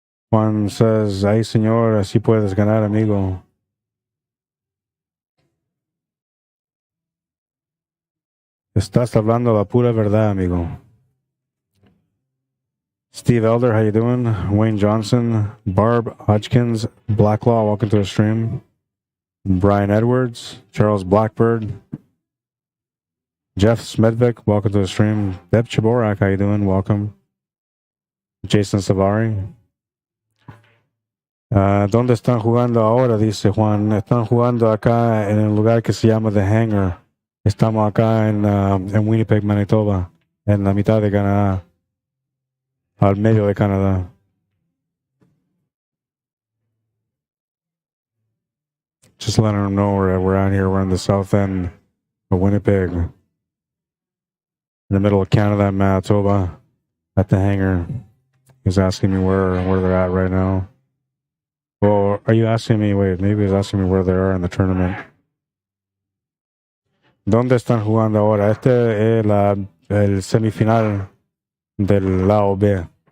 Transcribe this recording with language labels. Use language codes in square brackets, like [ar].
[es] Juan says, "Ay, señor, así puedes ganar, amigo." Estás hablando la pura verdad, amigo. [en] Steve Elder, how you doing? Wayne Johnson, Barb Hodgkins, Blacklaw, welcome to the stream. Brian Edwards, Charles Blackbird, Jeff Smedvik, welcome to the stream. Deb Chaborak, how you doing? Welcome. Jason Savari. [es] ¿Dónde están jugando ahora? Dice Juan. Están jugando acá en el lugar que se llama The Hangar. Estamos acá en Winnipeg, Manitoba, en la mitad de Canadá. Al medio de Canadá. [en] Just letting them know we're out here. We're in the south end of Winnipeg. In the middle of Canada, Manitoba, at the hangar. He's asking me where they're at right now. Well, are you asking me? Wait, maybe he's asking me where they are in the tournament. [es] ¿Dónde están jugando ahora? Este es el semifinal del lado B.